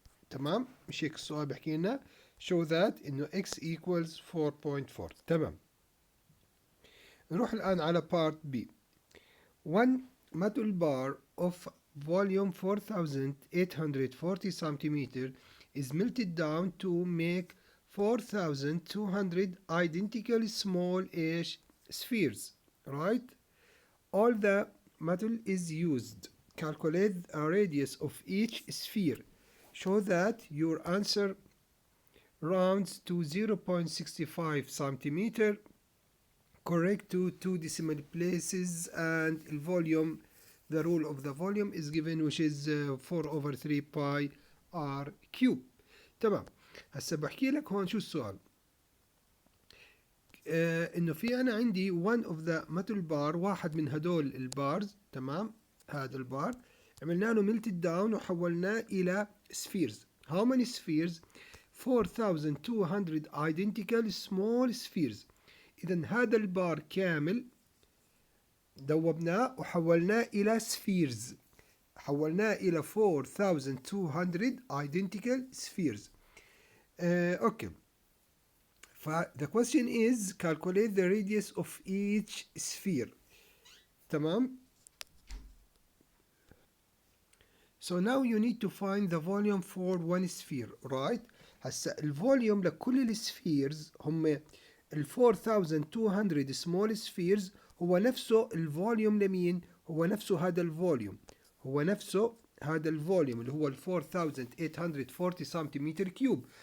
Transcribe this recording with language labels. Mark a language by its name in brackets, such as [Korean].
[Arabic] تمام؟ مش هيك السؤال بحكي لنا [English] show that [Arabic] إنه [English] x equals 4.4. [Arabic] تمام. نروح الآن على part B. [English] One metal bar of volume 4,840 centimeter is melted down to make 4,200 identical small spheres, right? All the metal is used. Calculate a radius of each sphere. Show that your answer rounds to 0.65 centimeter, correct to 2 decimal places, and the volume, the rule of the volume is given, which is 4 over 3 pi r cube. [Arabic] تمام. هسه بحكي لك هون شو السؤال. انه في انا عندي [English] one of the metal bar [Arabic] واحد من هدول البارز. تمام. هذا البار عملنا له [English] melted down [Arabic] وحولناه الى spheres. [English] How many spheres? 4,200 identical small spheres. [Arabic] إذا هذا البار كامل ذوبناه وحولناه إلى spheres. حولناه إلى [English] 4,200 identical spheres. Okay. The question is calculate the radius of each sphere. [Arabic] تمام. [English] So now you need to find the volume for one sphere, right? [Arabic] هسا الفوليوم لكل السفيرز هم ال 4200 [English] small spheres [Arabic] هو نفسه الفوليوم لمين؟ هو نفسه هذا الفوليوم. هو نفسه هذا الفوليوم اللي هو ال 4840 سنتيمتر كيوب.